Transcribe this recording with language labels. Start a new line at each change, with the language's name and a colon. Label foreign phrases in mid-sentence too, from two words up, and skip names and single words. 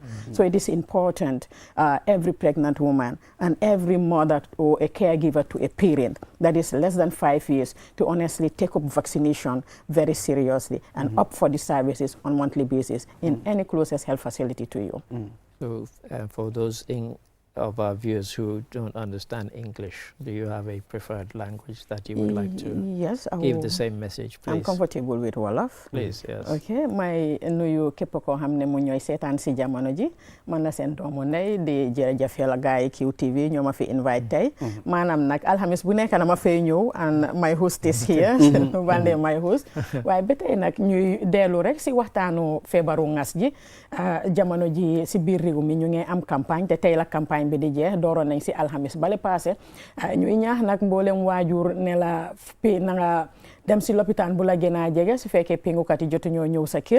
English: So it is important, every pregnant woman and every mother or a caregiver to a parent that is less than 5 years to honestly take up vaccination very seriously and opt for the services on monthly basis in any closest health facility to you. So for those of our viewers who don't understand English, do you have a preferred language that you would like to give the same message, please? I'm comfortable with Wolof. Please, yes.
Wolof: Okay, may nuyu képp koo xam ne mu ñooy seetaan si jamono ji man la seen doomu ndey di jërëjëfal gaay yi QTV ñoo ma fi invite tey maanaam nag alxamis bu nekk na ma fay ñëw
English: and my host is here
Wolof: Bande
English: my host
Wolof: waaye ba tey nag ñuy dellu rek si waxtaanu feebaru ngas ji jamono ji si biir réew mi ñu ngi am campagne te tey la campagne bi di jeex dooroon nañ si alxamis bale passé ñuy ñaax nag mboolem waajur ne la na nga dem si lopitaan bu la gën a jege su fekkee pingukat yi jotu ñoo ñëw sa kër